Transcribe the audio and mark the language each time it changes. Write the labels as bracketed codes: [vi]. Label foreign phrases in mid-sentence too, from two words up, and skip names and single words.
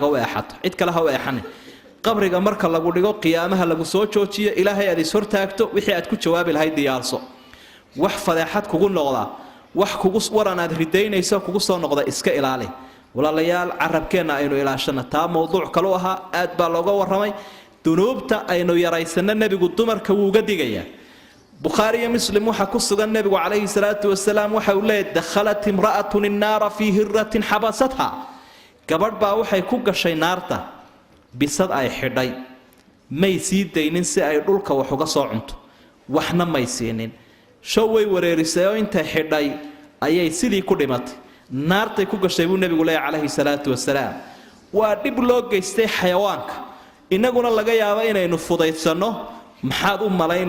[so] u eexato cid kale ha u eexanin qabriga marka lagu dhigo qiyaamaha lagu soo joojiyo ilaahay aad is hortaagto wixii aad ku jawaabi lahayd diyaarso wax fadeexad kugu noqda wax kugu waran aad ridaynayso kugu soo noqda iska ilaali walaalayaal carabkeena aynu ilaashana taa mowduuc kale aha aad baa looga waramay dunuubta aynu yaraysanna nabigu dumarka wuu uga digayaa Bukhari iyo Muslim waxa ku sugan nabigu [ar] عليه الصلاة والسلام [so] waxa uu leeyahay [ar] دخلت امرأة النار في هرة حبستها [so] gabadh baa waxay ku gashay naarta bisad ay xidhay may sii daynin si ay dhulka wax uga soo cunto waxna may siinin show way wareerisay oo inta xidhay ayay sidii ku dhimatay naartay ku gashay buu nabigu leeyahay [ar] عليه الصلاة والسلام [so] waa dib loo geystay xayawaanka inaguna laga yaabo inaynu fudaysano maxaad u